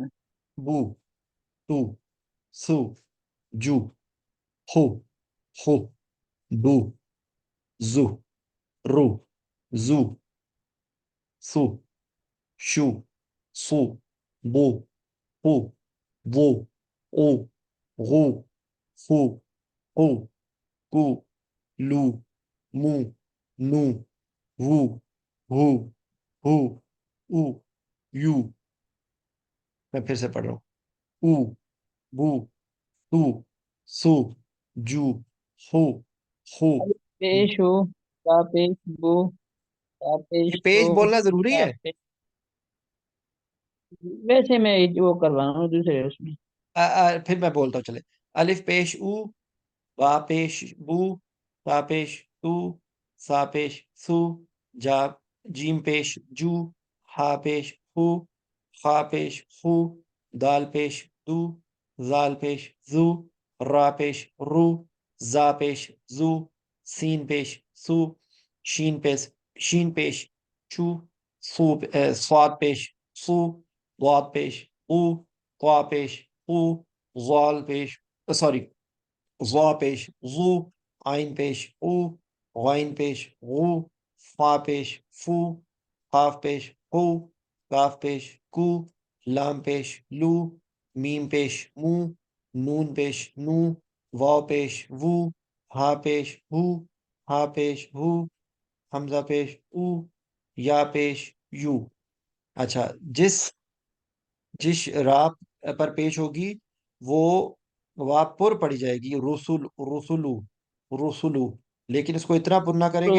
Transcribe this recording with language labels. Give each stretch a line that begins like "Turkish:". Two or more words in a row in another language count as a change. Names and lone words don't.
Urdu: بو. تو. سو. جو. ہو. ہو. دو. زو. رو. زو. سو. شو. سو. بو. ہو. وہ. او. غو. خو. او. کو. لو. مو. نو. وو. ہو. ہو. او. یو. میں پھر سے پڑھ رہا ہوں. او. بو. تو. سو. جو. ہو. ہو. پیش ہو، کا پیش بو، کا پیش یہ ہو، پیش بولنا ضروری کا ہے. پیش. ویسے میں وہ کروا رہا ہوں دوسرے اس میں. پھر میں بولتا ہوں چلے. الف پیش او. با پیش بو. تا پیش تو. سا پیش سو. جا. جیم پیش جو. ہا پیش ہو. خا پیش خو. دال پیش دو، زال پیش زو، را پیش رو، زا پیش زو، سین پیش سو، شین پیش چو، صاد پیش سو، ضاد پیش او، طا پیش او، ظال پیش سوری ظا پیش ظو، عین پیش او، غین پیش غو، فا پیش فو، قاف پیش قو، کاف پیش کو، لام پیش لو، میم پیش مو، نون پیش نو، واو پیش وو، ہا پیش ہو، ہا پیش ہو، حمزہ پیش او، یا پیش یو۔ اچھا، جس جس راہ پر پیش ہوگی وہ واہ پر پڑی جائے گی، رسول، رسولو، رسولو، لیکن اس کو اتنا پر نہ کریں کہ